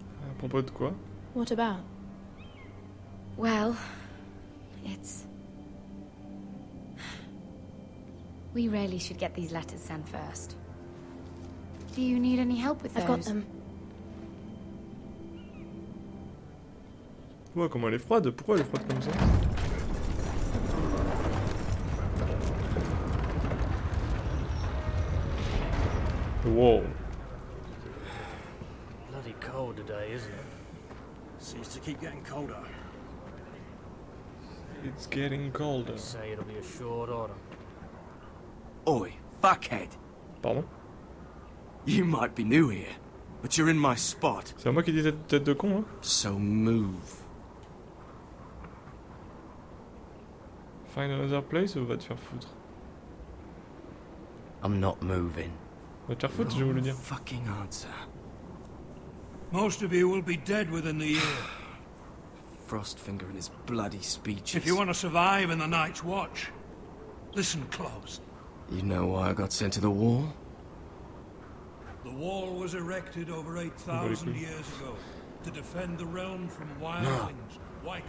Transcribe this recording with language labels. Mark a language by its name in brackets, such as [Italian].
[French] À propos de quoi? [English] What about? Well, it's... We really should get these letters sent first. Do you need any help with those? I've got them. [French] Ouais, comment elle est froide? Pourquoi elle est froide comme ça? [English] Wow. Bloody cold today, isn't it? Seems to keep getting colder. It's getting colder. They say it'll be a short order. Oi, fuckhead. Pardon? You might be new here, but you're in my spot. [French] C'est à moi qui dis tête de con, hein? [English] So move. Find another place [French] ou va te faire foutre? [English] I'm not moving. [French] Va te faire foutre, je voulais dire. [English] Fucking answer. Most of you will be dead within the year. Frostfinger and his bloody speeches. If you want to survive in the Night's Watch, listen close. You know why I got sent to the wall? The wall was erected over 8,000 years ago to defend the realm from wildlings, white